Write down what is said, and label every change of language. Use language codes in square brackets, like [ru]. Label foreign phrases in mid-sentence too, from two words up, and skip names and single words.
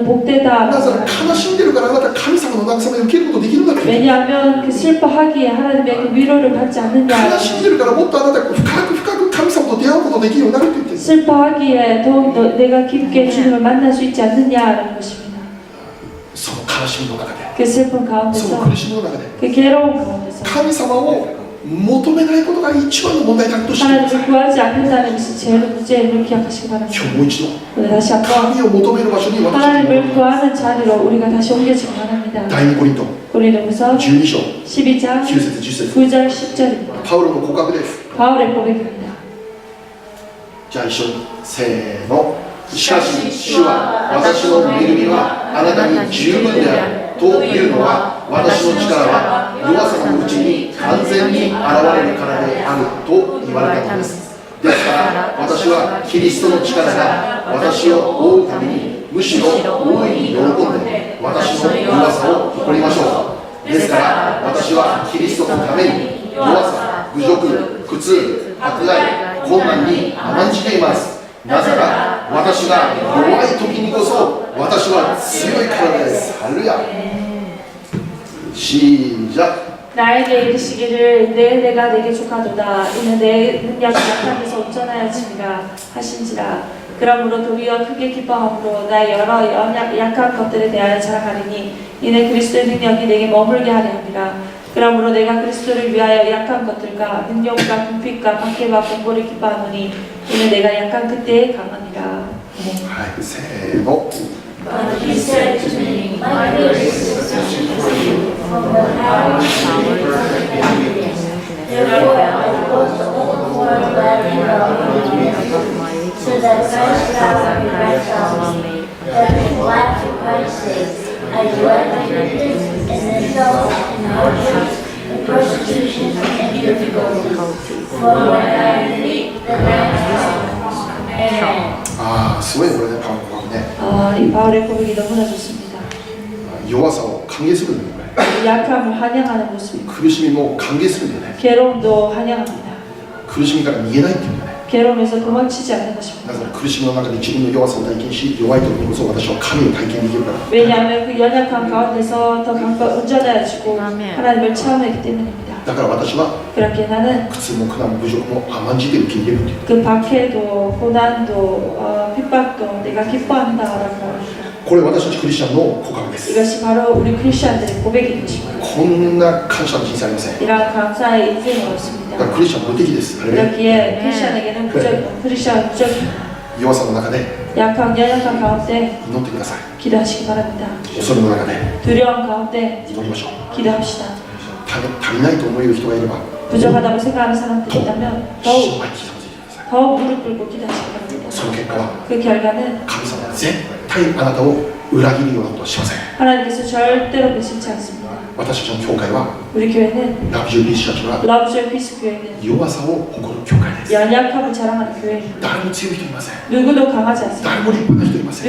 [ko] 복되다라고 [ja] なら悲しんでるからあなた神様の慰めを受けることできるんだと。 [ko] 왜냐하면 그 슬퍼하기에 하나님의 그 위로를 받지 않느냐 [ja] 悲しんでるからもっとあなたが深く深く神様と出会うことできるようになると言ってる。 [ko] 슬퍼하기에 더욱 내가 깊게 주님을 만날 수 있지 않느냐라는 것입니다. [ja] その悲しみの中で、 [ko] 그 슬픔 [ja] そ [ko] 가운데서 [ja] の苦しみの中で [ko] 그 괴로움 가운데서 [ja] 神様を求めないことが一番の問題だとしてください。 [ko] 하나님을 구하지 않는다는 것이 제일 문제임을 기억하시기 [ja] 今 [ko] 바랍니다. [ja] 日もう一度 [ko] 오늘 다시 한번 [ja] 神を求める場所に私たち [ko] 하나님을 구하는 자리로 우리가 다시 옮겨지기 바랍니다. [ja] 第2コリント [ko] 고린도후서 [ja] 12章 [ko] 12장 [ja] 9節10節 [ko] 9절 10절입니다. [ja] パウロの告白です。 [ko] 바울의 고백입니다. [ja] じゃあ一緒にせーの。しかし主は私の恵みはあなたに十分であるというのは、私の力は弱さのうちに完全に現れるからであると言われたのです。ですから私はキリストの力が私を覆うためにむしろ大いに喜んで私の弱さを誇りましょう。ですから私はキリストのために弱さ、侮辱、苦痛、迫害、困難に甘んじています。なぜなら私が弱い時にこそ私は強いからです。ハレルヤ。시작. [ko] 나에게 이르시기를 내가 내게 족하도다. 이는 내 능력이 약한 데서 온전하여지니라 하신지라. 그러므로 도리어 크게 기뻐함으로 나의 여러 약한 것들에 대하여 자랑하리니 이는 그리스도의 능력이 내게 머물게 하려 함이라. 그러므로 내가 그리스도를 위하여 약한 것들과 능력과 궁핍과 박해와 공고를 기뻐하노니 이는 내가 약한 그때에 강하니라. 네. 세 번. [en] But he said to me, my grace is sufficient for you, for my power is made perfect in weakness. Therefore I boast all the more gladly about my weaknesses, so that Christ's power may rest on me. That in glad for Christ's sake, I gladly weakness and insult and hardships, and persecution and difficulties. For when I am weak, then I am strong. Amen. [ko] 아, [ja] すごいこれね、パウロの告白ね。 [ko] 이 바울의 고백이 너무나 좋습니다. [ja] 弱さを歓迎するんだよね。 [ko] 약함을 환영하는 모습입니다. [ja] 苦しみも歓迎するんだよね。 [ko] 괴로움도 환영합니다. [ja] 苦しみから逃げないっていうんだよね。 [ko] 괴로움에서 도망치지 않는 것입니다. [ja] なぜなら苦しみの中で自分の弱さを体験し、弱い時にこそ私は神を体験できるから。 [ko] 왜냐하면 그 연약함 가운데서 더 온전해지고 하나님을 체험하기 때문입니다. [ja] だから私は [ko] 그렇게 나는 [ja] 苦痛も苦難も侮辱も甘んじて受け入れるという [ko] 그 박해도 고난도 핍박도 내가 기뻐한다라고 합니다. [ja] これ私たちクリスチャンの告白です [ko] 이것이 바로 우리 크리스천들의 고백인 것입니다. [ja] こんな感謝の人生ありません [ko] 이러한 감사의 인생이 [ja] だから [ko] 없습니다. [ja] クリスチャン無敵です [ko] 그렇기에 크리스천에게는 크리스천 무적입니다. [ja] 弱さの中で [ko] 약한 연약한 가운데 [ja] 祈ってください [ko] 기도하시기 바랍니다. [ja] 恐れの中で [ko] 두려움 가운데 [ja] 祈りましょう [ko] 기도합시다. [ja] 足りないと思える人がいれば [ko] 부족하다고 생각하는 사람들이 있다면 더욱 [ja] 心配に膝をついてください [ko] 더욱 무릎 꿇고 기도하시기 바랍니다. [ja] その結果は [ko] 그 결과는 [ja] 神様は絶対あなたを裏切るようなことはしません [ko] 하나님께서 절대로 배신치 않습니다. [ja] 私たちの教会は [ko] 우리 교회는 [ja] ラブジュービーシャチは [ko] 러브조이 피스 교회는 [ja] 弱さを誇る教会です [ko] 연약함을 자랑하는 교회입니다. [ja] 誰も強い人いません [ko] 누구도 강하지 않습니다. [ja] 誰も立派な人いません